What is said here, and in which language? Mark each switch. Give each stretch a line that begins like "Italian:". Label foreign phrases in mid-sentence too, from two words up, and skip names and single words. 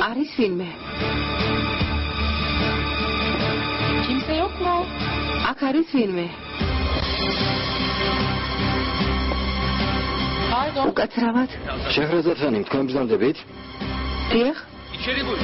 Georgian: არის ვინმე?
Turkish: Kimse yok mu?
Georgian: აქ არის ვინმე? Pardon. უკაცრავად? შეჰრაზად ხანიმ, თქვენ ბრძანდებით? დიახ.
Turkish: İçeri buyurun.